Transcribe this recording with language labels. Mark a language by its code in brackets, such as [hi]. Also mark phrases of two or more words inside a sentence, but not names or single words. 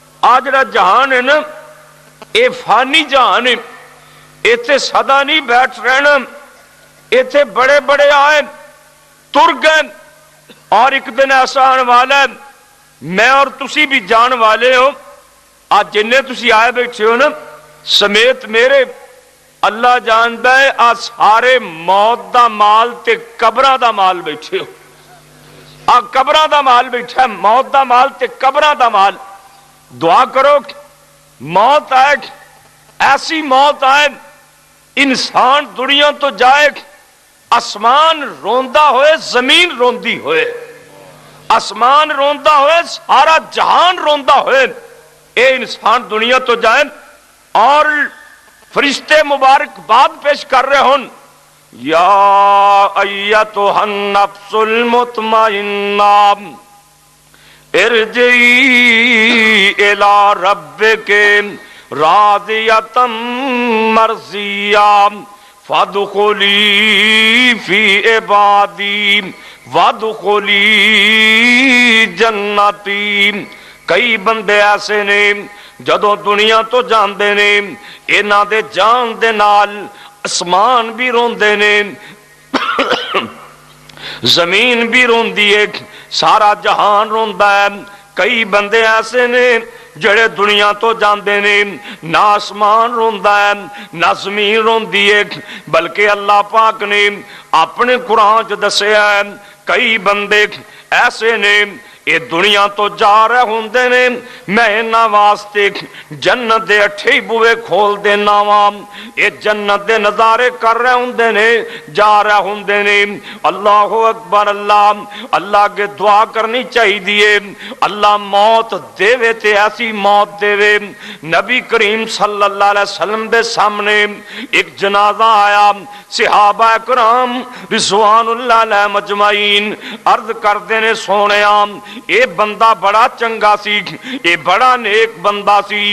[pa] آ جڑا جہان ہے نا اے فانی جہان ہے، ایتھے سدا نہیں بیٹھ رہنا، ایتھے بڑے بڑے آئے تر گئے، اور ایک دن ایسا آنے والا ہے میں اور تسی بھی جان والے ہو۔ آج جنہیں تسی آئے بیٹھے ہو نا سمیت میرے، اللہ جانتا ہے آج سارے موت دا مال تے قبراں دا مال بیٹھے ہو، آ قبراں دا مال بیٹھا ہے، موت دا مال تے قبراں دا مال۔ دعا کرو موت آئے، ایسی موت آئے انسان دنیا تو جائے، آسمان روندا ہوئے زمین روندی ہوئے، آسمان روندا ہوئے سارا جہان روندا ہوئے، اے انسان دنیا تو جائے، اور فرشتے مبارک بات پیش کر رہے ہوں، [ar] یا ایتھا النفس المطمئنہ ارجعی الی ربک راضیۃ مرضیہ فادخلی فی عبادی وادخلی جنتی۔ [pa] کئی بندے ایسے نے جدوں دنیا تو جاندے نے انہاں دے جان دے نال آسمان بھی روندے نے، زمین بھی روندی ہے، سارا جہان روندا ہے۔ کئی بندے ایسے نے جڑے دنیا تو جاندے نے نہ آسمان روندا ہے نہ زمین روندی ہے، بلکہ اللہ پاک نے اپنے قرآن چ دسیا ہے کئی بندے ایسے نے یہ دنیا تو جا رہے ہوندے نے، میں انہاں واسطے جنت دے اٹھے بوئے کھول دینا وا، یہ جنت دے نظارے کر رہے ہوندے نے، جا رہے ہوندے نے۔ [ar] اللہ اکبر، [pa] اللہ کے دعا کرنی چاہیے اللہ موت دے وے تے ایسی موت دے وے۔ نبی کریم [ar] صلی اللہ علیہ وسلم [pa] دے سامنے ایک جنازہ آیا، صحابہ کرام [ar] رضوان اللہ علیہ مجمعین [pa] عرض کردے نے سونیا اے بندہ بڑا چنگا سی، اے بڑا نیک بندہ سی۔